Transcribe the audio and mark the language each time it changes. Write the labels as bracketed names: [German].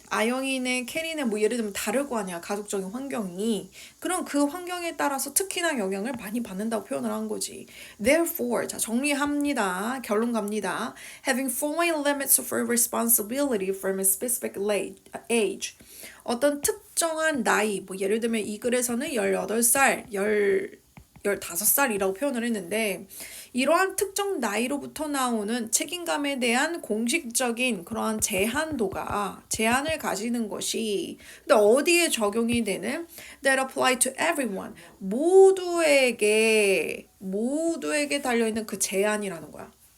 [Korean] 아영이네, 캐리네 뭐 예를 들면 다를 거 아니야. 가족적인 환경이. 그럼 그 환경에 따라서 특히나 영향을 많이 받는다고 표현을 한 거지. [English] Therefore, [Korean] 자 정리합니다. 결론 갑니다. [English] Having following limits for responsibility from a specific age. [Korean] 어떤 특정한 나이, 뭐 예를 들면 이 글에서는 18살, 15살이라고 표현을 했는데 이러한 특정 나이로부터 나오는 책임감에 대한 공식적인 그러한 제한을 가지는 것이 근데 어디에 적용이 되는 [English] that apply to everyone [Korean] 모두에게 달려있는 그 제한이라는 거야.